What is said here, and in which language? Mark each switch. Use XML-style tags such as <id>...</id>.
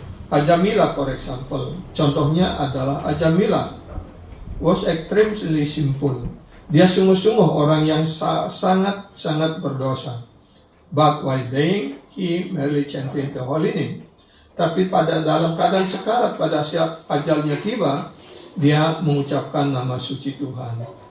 <en>Ajamila, for example,</en> <id>contohnya adalah</id> <en>Ajamila was extremely sinful.</en> <id>Dia sungguh-sungguh orang yang sangat berdosa.</id> <en>But while dying, he merely chanted the holy name.</en> <id>Tapi dalam keadaan sekarat, pada saat ajalnya tiba, dia mengucapkan nama suci Tuhan.</id>